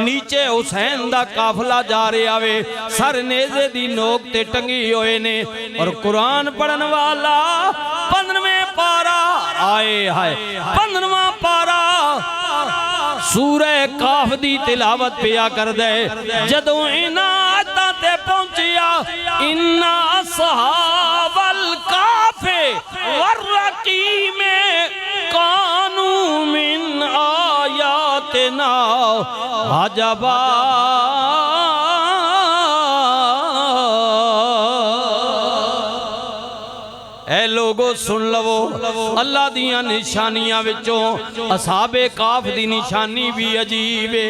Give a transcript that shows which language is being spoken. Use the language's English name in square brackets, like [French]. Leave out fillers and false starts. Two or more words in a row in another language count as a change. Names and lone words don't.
[Punjabi] نیچے حسین دا قافلہ جا رہیا وے۔ سر نیزے دی نوک تے ٹنگے ہوئے نے اور قرآن پڑھن والا 15ویں پارہ آئے ہائے 15واں پارہ سورہ کہف دی تلاوت پیا کر دے. جدوں انہاں آیتاں تے پہنچیا [Arabic] أنّ أصحاب الكهف والرقيم كانوا من آياتنا عجبا. [Punjabi] اے لوکو سن لوو اللہ دیاں نشانیاں وچوں اصحابِ کہف دی نشانی وی عجیب اے.